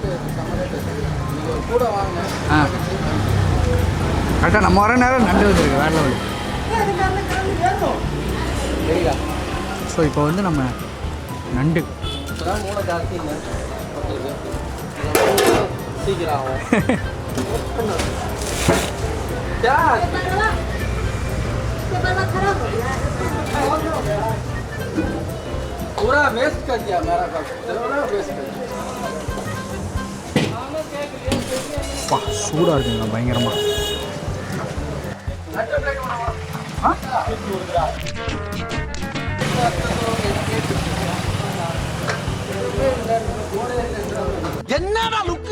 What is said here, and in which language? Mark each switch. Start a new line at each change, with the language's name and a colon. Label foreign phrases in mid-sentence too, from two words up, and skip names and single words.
Tamil: கூட வாங்க. கரெக்டாக நம்ம வர நேரம் நண்டு வந்துருக்கு, வேறு லெவல். ஸோ இப்போ வந்து நம்ம நண்டு இப்போதான் மூளை ஜாஸ்தி இல்லை. இருக்கு. சீக்கிரம் ஆகும்.
Hindi: पूरा वेस्ट कर दिया मेरा काम. चलो ना वेस्ट कर.
Tamil: பா சூடாக இருக்குங்க பயங்கரமாக. என்னடா லுக்கு